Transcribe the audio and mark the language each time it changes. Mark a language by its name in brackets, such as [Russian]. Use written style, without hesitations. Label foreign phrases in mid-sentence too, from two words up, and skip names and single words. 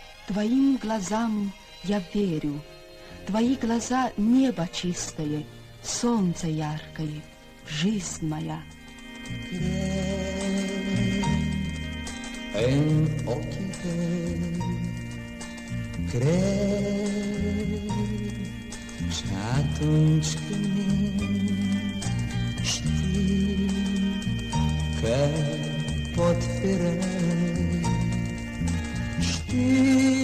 [Russian] твоим глазам я верю. Твои глаза — небо чистое, солнце яркое, жизнь моя. [Romanian] În ochii tăi cred și atunci când știi că pot fi răi, știu